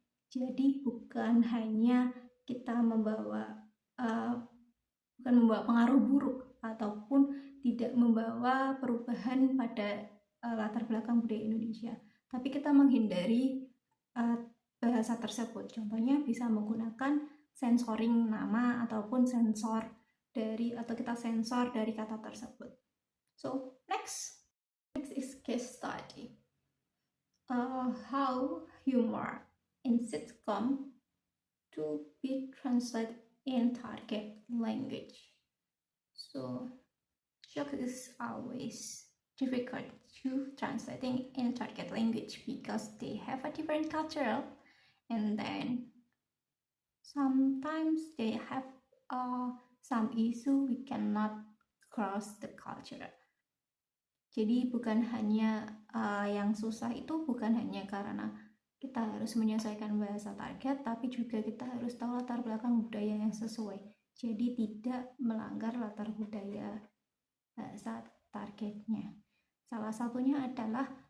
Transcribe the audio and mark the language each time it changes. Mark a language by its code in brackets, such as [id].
[id] Jadi bukan hanya kita membawa pengaruh buruk ataupun tidak membawa perubahan pada latar belakang budaya Indonesia, tapi kita menghindari bahasa tersebut. Contohnya bisa menggunakan sensoring nama ataupun sensor dari atau kita sensor dari kata tersebut. [en] So next is case study. How humor in sitcom to be translated in target language. So jokes is always difficult to translating in target language because they have a different cultural, and then sometimes they have some issue we cannot cross the culture. [id] Jadi bukan hanya yang susah itu bukan hanya karena kita harus menyesuaikan bahasa target, tapi juga kita harus tahu latar belakang budaya yang sesuai. Jadi tidak melanggar latar budaya bahasa targetnya. Salah satunya adalah